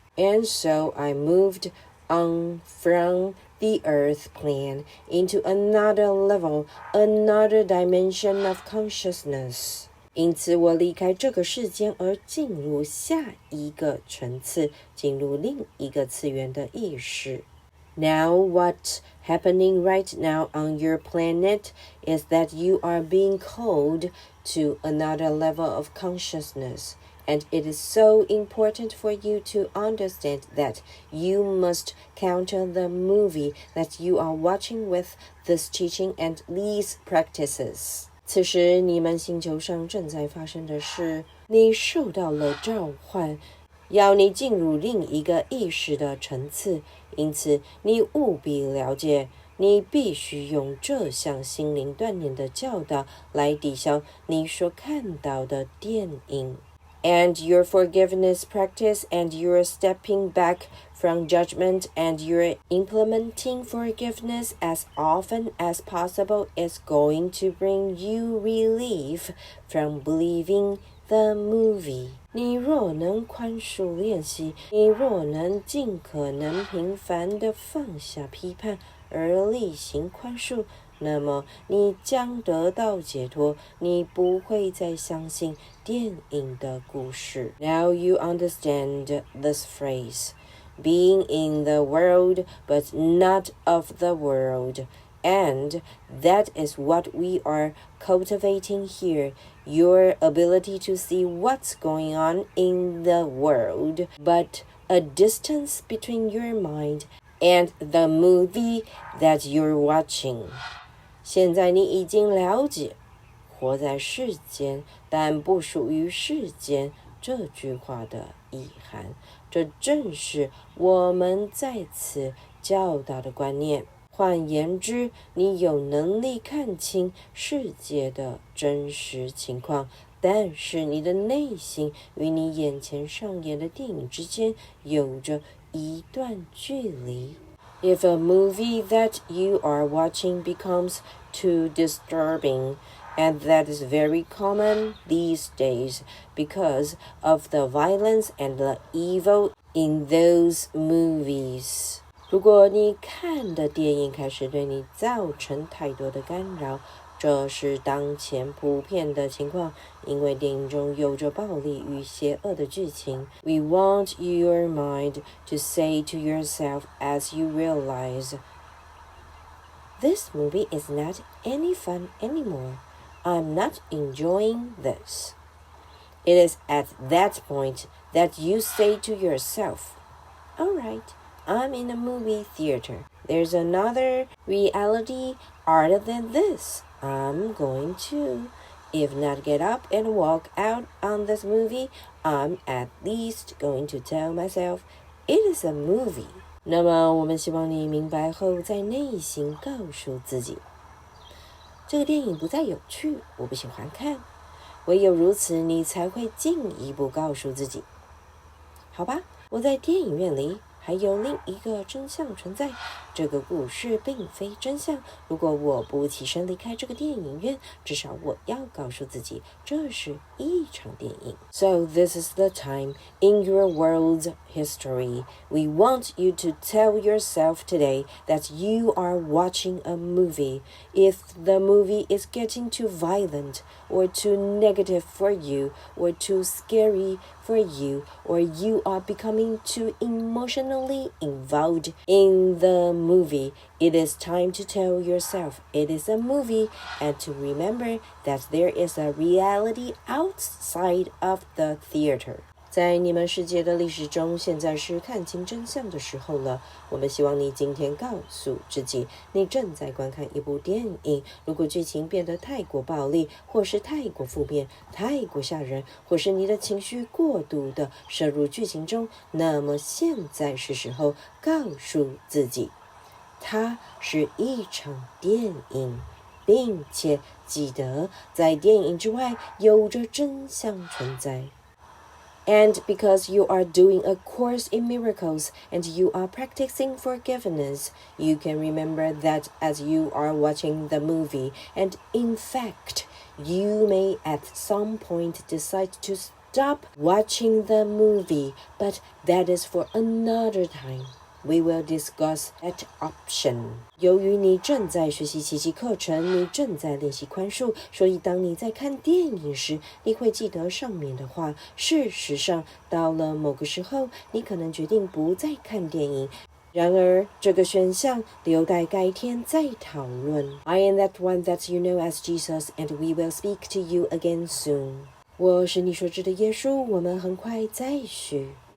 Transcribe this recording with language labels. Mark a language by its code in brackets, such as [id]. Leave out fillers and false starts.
[en] And so I moved on from the earth plane into another level, another dimension of consciousness. [zh] 因此我离开这个世间而进入下一个层次，进入另一个次元的意识。 [en] Now what's happening right now on your planet is that you are being called to another level of consciousness.And it is so important for you to understand that you must counter the movie that you are watching with this teaching and these practices. [zh] 此时你们星球上正在发生的是，你受到了召唤，要你进入另一个意识的层次，因此你务必了解，你必须用这项心灵锻炼的教导来抵消你所看到的电影。 [en] And your forgiveness practice and your stepping back from judgment and your implementing forgiveness as often as possible is going to bring you relief from believing the movie. [zh] 你若能宽恕练习，你若能尽可能频繁地放下批判而例行宽恕，那么你将得到解脱，你不会再相信电影的故事。 [en] Now you understand this phrase, being in the world but not of the world. And that is what we are cultivating here, your ability to see what's going on in the world, but a distance between your mind and the movie that you're watching. [zh] 现在你已经了解活在世间但不属于世间这句话的意涵，这正是我们在此教导的观念。换言之，你有能力看清世界的真实情况，但是你的内心与你眼前上演的电影之间有着一段距离。 [en] If a movie that you are watching becomes too disturbing, and that is very common these days because of the violence and the evil in those movies. [zh] 如果你看的电影开始对你造成太多的干扰，这是当前普遍的情况，因为电影中有着暴力与邪恶的剧情。 [en] We want your mind to say to yourself as you realize, this movie is not any fun anymore. I'm not enjoying this. It is at that point that you say to yourself, all right, I'm in a movie theater. There's another reality other than this. I'm going to, if not get up and walk out on this movie, I'm at least going to tell myself, it is a movie. [zh] 那么我们希望你明白后，在内心告诉自己，这个电影不再有趣，我不喜欢看。唯有如此，你才会进一步告诉自己，好吧，我在电影院里还有另一个真相存在，这个故事并非真相。如果我不起身离开这个电影院，至少我要告诉自己，这是一场电影。 [en] So this is the time in your world's history. We want you to tell yourself today that you are watching a movie. If the movie is getting too violent, or too negative for you, or too scary for you, or you are becoming too emotionally involved in the movie, it is time to tell yourself it is a movie, and to remember that there is a reality outside of the theater. [zh] 在你们世界的历史中，现在是看清真相的时候了。我们希望你今天告诉自己，你正在观看一部电影。如果剧情变得太过暴力，或是太过负面、太过吓人，或是你的情绪过度的摄入剧情中，那么现在是时候告诉自己，它是一场电影，并且记得在电影之外有着真相存在。 [en] And because you are doing a course in miracles and you are practicing forgiveness, you can remember that as you are watching the movie. And in fact, you may at some point decide to stop watching the movie, but that is for another time.We will discuss that option. [zh] 由于你正在学习奇迹课程，你正在练习宽恕，所以当你在看电影时，你会记得上面的话。事实上，到了某个时候，你可能决定不再看电影。然而，这个选项留待改天再讨论。 [en] I am that one that you know as Jesus, and we will speak to you again soon. [zh] 我是你所知的耶稣，我们很快再续。